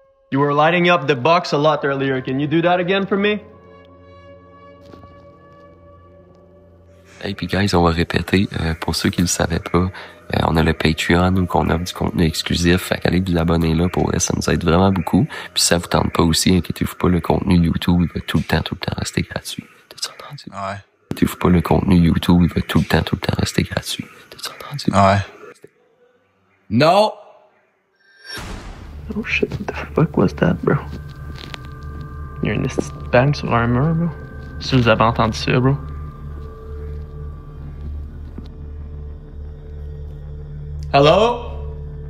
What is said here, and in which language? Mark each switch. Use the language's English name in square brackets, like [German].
[English] You were lighting up the box a lot earlier. Can you do that again for me? [French] Hey, puis guys, on va répéter, pour ceux qui le savaient pas, on a le Patreon où on offre du contenu exclusif, fait qu'allez vous abonner là pour ça nous aide vraiment beaucoup. Puis si ça vous tente pas aussi, inquiétez-vous pas, le contenu YouTube il va tout le temps rester gratuit. T'as-tu entendu? Ouais. Inquiétez-vous pas, le contenu YouTube il va tout le temps rester gratuit. T'as-tu entendu? Ouais. Non! [English] Oh shit, what the fuck was that, bro? [French] Il y a une petite bang sur un mur, bro. Si vous avez entendu ça, bro. [English] Hello?